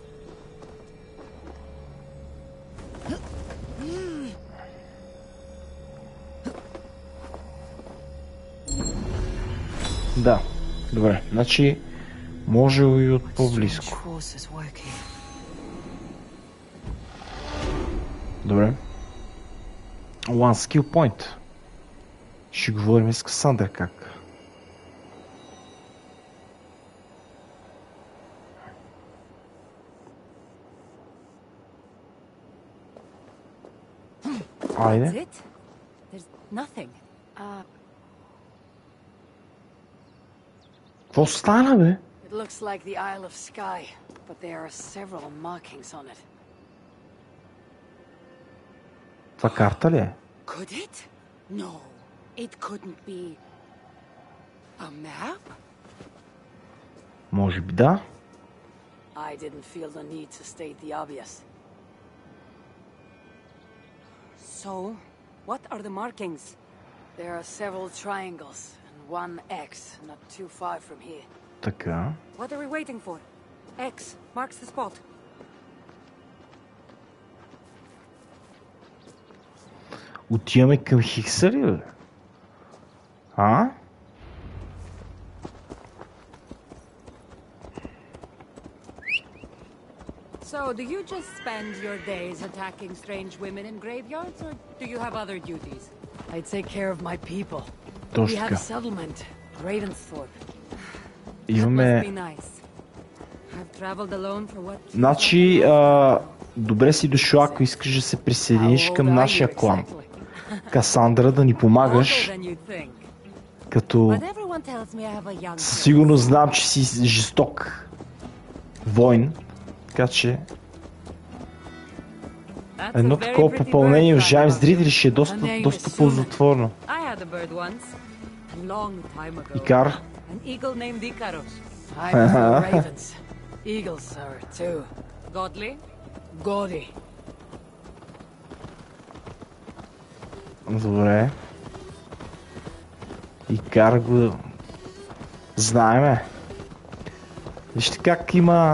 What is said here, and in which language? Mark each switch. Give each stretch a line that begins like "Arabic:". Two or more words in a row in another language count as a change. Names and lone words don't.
Bulgarian: Да, добре. Значи, може и от по-близко. Добре.
English: One skill point.
Bulgarian: Ще говорим с Касандра как. Айде. Какво стана, бе?
English: It looks like the Isle of Skye, but there are several markings on it.
Bulgarian: Това карта ли е?
English: Could it? No, it couldn't be. A map?
Bulgarian: Може би да.
English: I didn't feel the need to state the obvious. So, what are the markings? There are several triangles and one X not too far from here.
Bulgarian: Така.
English: What are we waiting for? X marks the spot.
Bulgarian: Отиваме към Хикса ли, бе? А?
English: So, do you just spend your days attacking strange women in graveyards, or do you have other duties? I take care of my people.
Bulgarian: Точно
English: We have
Bulgarian: така.
English: a settlement, Ravensthorpe.
Bulgarian: Имаме...
English: Must be nice. I've traveled alone for what?
Bulgarian: Значи, добре си дошла, ако искаш да се присъединиш към нашия клан. Касандра, да ни помагаш, като със сигурност знам, че си жесток войн, така че едно такова попълнение, уважаеми зрители, ще е доста ползотворно. Икар.
English: Eagles are too. Godly? Gaudy.
Bulgarian: Добре. Икар го знаеме. Вижте как има...